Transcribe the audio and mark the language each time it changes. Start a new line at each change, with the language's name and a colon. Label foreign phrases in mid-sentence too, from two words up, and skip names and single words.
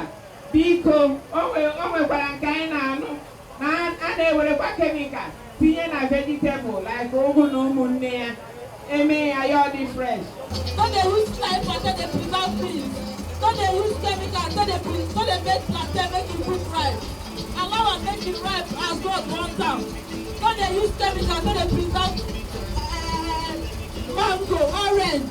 Igbo: Biko o nwekwara nke anyị na-anụ na a na-ewerekwa kemikal tinye na vegetable like ụgụ na ụmụnne ya eme ya ya ọ dị fresh.
Nigerian Pidgin: No dey use fly plantain dey preserve things. No dey use chemical, no dey make plantain make e quick ripe. Allow am make e ripe as God want am. No dey use chemical, no dey preserve mango, orange.